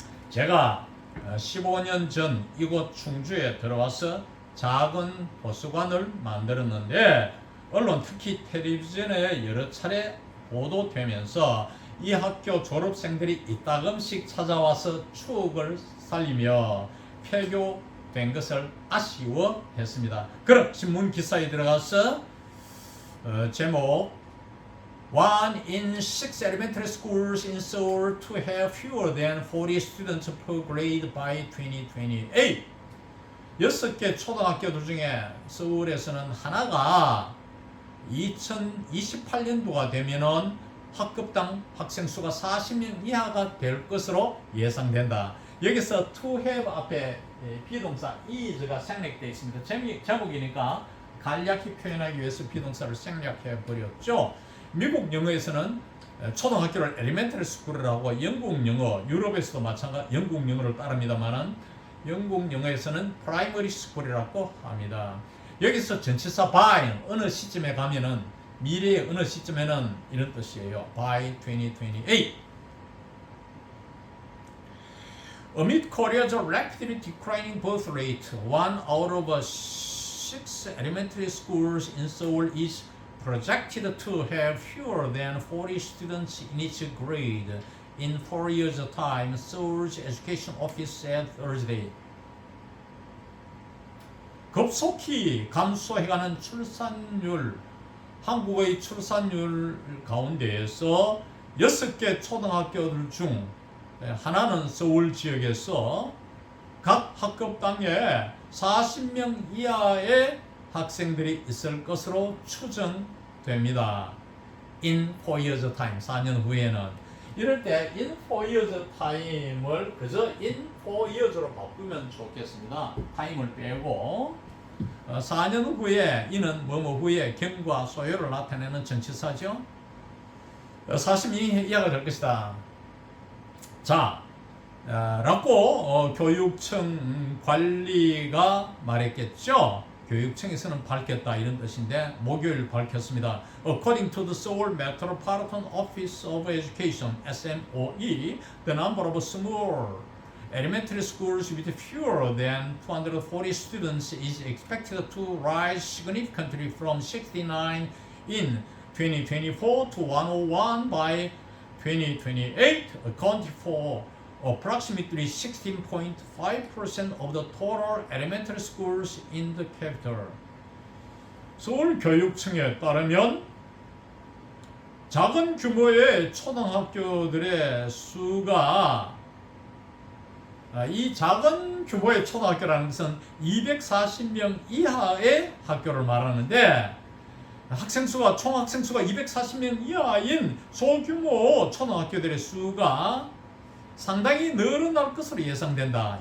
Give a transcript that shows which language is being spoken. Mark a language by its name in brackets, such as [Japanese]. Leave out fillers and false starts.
[Korean] 제가 15년 전 이곳 충주에 들어와서 작은 도서관을 만들었는데 언론 특히 텔레비전에 여러 차례 보도되면서 이 학교 졸업생들이 이따금씩 찾아와서 추억을 살리며 폐교된 것을 아쉬워했습니다. 그럼 신문 기사에 들어가서 제목 [English] One in 6 elementary schools in Seoul to have fewer than 40 students per grade by 2028. [Korean] 6개 초등학교들 중에 서울에서는 하나가 2028년도가 되면은 학급당 학생 수가 40명 이하가 될 것으로 예상된다. 여기서 to have 앞에 비동사 is가 생략되어 있습니다. 제목이니까 간략히 표현하기 위해서 비동사를 생략해 버렸죠. 미국 영어에서는 초등학교를 elementary school이라고 영국 영어, 유럽에서도 마찬가지 영국 영어를 따릅니다만은 영국 영어에서는 primary school이라고 합니다. 여기서 전치사 by 어느 시점에 가면은 미래의 어느 시점에는 이런 뜻이에요. [English] by 2028. Amid Korea's rapidly declining birth rate, 1 out of 6 elementary schools in Seoul is projected to have fewer than 40 students in each grade in 4 years' time, Seoul's education office said Thursday. [Korean] 급속히 감소해가는 출산율, 한국의 출산율 가운데에서 6개 초등학교들 중 하나는 서울 지역에서 각 학급당에 40명 이하의 학생들이 있을 것으로 추정됩니다. [English] In 4 years' time, [Korean] 4년 후에는. 이럴 때 [English] in 4 years time [Korean] 을 그저 [English] in 4 years [Korean] 로 바꾸면 좋겠습니다. 타임을 빼고 4년 후에 이는 뭐뭐 후에 경과 소요를 나타내는 전치사죠. 40명 이하가 될 것이다. 자, 라고 교육청 관리가 말했겠죠. 교육청에서는 밝혔다 이런 뜻인데 목요일 밝혔습니다. [English] According to the Seoul Metropolitan Office of Education (SMOE), the number of small elementary schools with fewer than 240 students is expected to rise significantly from 69 in 2024 to 101 by 2028, accounting for approximately 16.5% of the total elementary schools in the capital. [Korean] 서울교육청에 따르면 작은 규모의 초등학교들의 수가 이 작은 규모의 초등학교라는 것은 240명 이하의 학교를 말하는데 학생 수가 총 학생 수가 240명 이하인 소규모 초등학교들의 수가 상당히 늘어날 것으로 예상된다.